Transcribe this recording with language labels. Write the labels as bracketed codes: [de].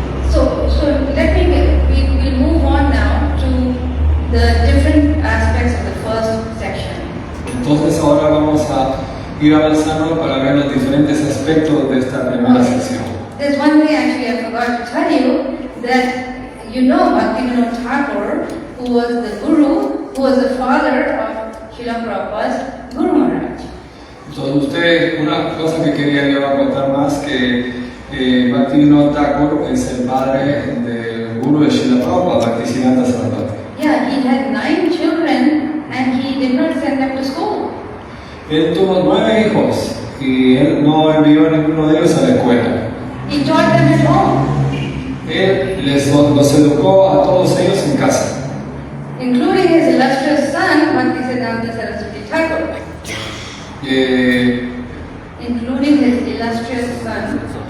[en] So let me, we'll move on now to the different aspects of the first section. [es] Entonces, ahora vamos a ir avanzando para ver los diferentes aspectos de esta primera sección. [en] There's one thing actually I forgot to tell you, that you know Bhaktivinoda Thakur, who was the guru, who was the father of Srila Prabhupada's Guru Maharaj. [es] Entonces, usted, una cosa que quería yo contar más, que Bhaktivinoda Thakur es el padre del guru de Srila Prabhupada, Bhaktisiddhanta Sarasvati. [en] Yeah, he had 9 children and he did not send them to school. [es] Él tuvo 9 hijos y él no envió a ninguno de ellos a la escuela. [en] He taught them at home, [es] Él los educó a todos ellos en casa, [en] including his illustrious son, Bhaktisiddhanta Saraswati Thakur. Including his illustrious son.